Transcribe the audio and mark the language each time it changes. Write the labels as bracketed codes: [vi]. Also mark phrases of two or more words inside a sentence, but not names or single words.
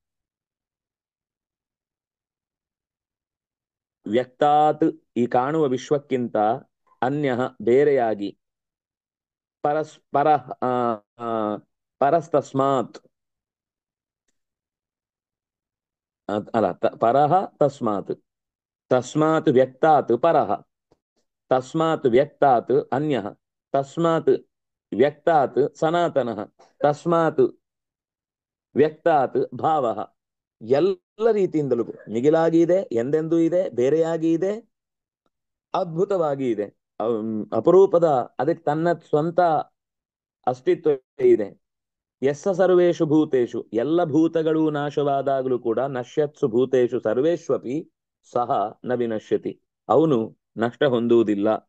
[kn] ವ್ಯಕ್ತಾತ್ ಈ ಕಾಣುವ ವಿಶ್ವಕ್ಕಿಂತ ಅನ್ಯ ಬೇರೆಯಾಗಿ, ಪರಸ್ಪರ [sa] ಪರಸ್ತಸ್ಮಾತ್ ಅಲ್ಲ ಪರಹ ತಸ್ಮಾತ್, ತಸ್ಮಾತ್ ವ್ಯಕ್ತಾತ್ ಪರಹ, ತಸ್ಮಾತ್ ವ್ಯಕ್ತಾತ್ ಅನ್ಯ, ತಸ್ಮಾತ್ ವ್ಯಕ್ತಾತ್ ಸನಾತನಃ, ತಸ್ಮಾತ್ ವ್ಯಕ್ತಾತ್ ಭಾವ. [kn] ಎಲ್ಲ ರೀತಿಯಿಂದಲೂ ಮಿಗಿಲಾಗಿ ಇದೆ, ಎಂದೆಂದೂ ಇದೆ, ಬೇರೆಯಾಗಿ ಇದೆ, ಅದ್ಭುತವಾಗಿ ಇದೆ, ಅಪರೂಪದ, ಅದಕ್ಕೆ ತನ್ನ ಸ್ವಂತ ಅಸ್ತಿತ್ವ ಇದೆ. [sa] ಯಸ್ಸ ಸರ್ವೇಷು ಭೂತೇಷು, [kn] ಎಲ್ಲ ಭೂತಗಳು ನಾಶವಾದಾಗಲೂ ಕೂಡ [sa] ನಶ್ಯತ್ಸು ಭೂತೇಷು ಸರ್ವೇಷ್ವಪಿ ಸಹ ನ ವಿನಶ್ಯತಿ, [kn] ಅವನು ನಷ್ಟ ಹೊಂದುವುದಿಲ್ಲ.